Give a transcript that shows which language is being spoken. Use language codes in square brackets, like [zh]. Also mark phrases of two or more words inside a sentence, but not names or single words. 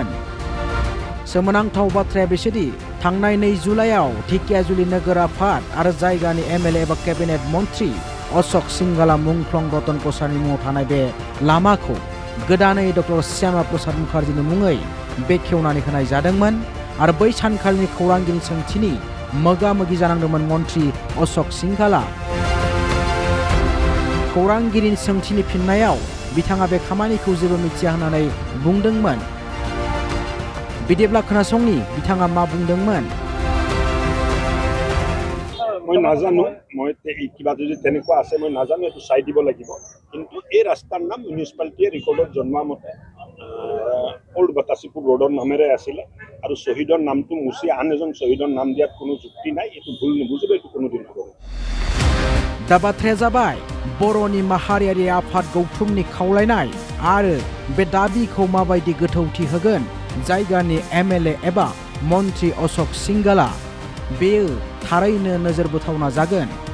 [brx] सोमोनांथाव बाथ्राया बेसोदि थांनाय 2 जुलाइआव धेकियाजुलि नोगोर आफाद आरो जायगानि एमएलए एबा केबिनेट मन्त्रि अशोक सिंगाला मुंख्लं रतन कसारिनि मुङाव थानाय बे लामाखौ गोदानै डक्टर श्यामा प्रसाद मुखार्जीनि मुङै बेखेवनानै होनाय जादोंमोन आरो बै सानखालिनि खौरांगिरि सोंथिनि मोगा मोगि जानांदोंमोन मन्त्रि अशोक सिंघाला। खौरांगिरिनि सोंथिनि फिननायाव बिथाङा बे खामानिखौ जेबो मिथिया होननानै बुंदोंमोन। बिदिब्ला खोनासंनि बिथाङा मा बुंदोंमोन। [as] মই নাজানো, মই কিবা যদি তেনেকুৱা আছে মই নাজানো, এইটো চাই দিব লাগিব। কিন্তু এই ৰাস্তাৰ নাম মিউনিচিপালিটিয়ে ৰেকৰ্ডত জনোৱা মতে অল্ড বাটাচিপুৰ ৰোডৰ নামেৰে আছিলে আৰু শ্বহীদৰ নামটো মুচি আন এজন শ্বহীদৰ নাম দিয়াত কোনো যুক্তি নাই। এইটো ভুল নুবুজিব, এইটো কোনোদিন হ'ব। [brx] दा बाथ्राया जाबाय बर'नि माहारियारि आफाद गौथुमनि खावलायनाय आरो बे दाबिखौ माबायदि गोथौथि होगोन जायगानि एमएलए एबा मन्त्रि अशोक सिंगाला। बेयो थारैनो नोजोर बोथावना जागोन।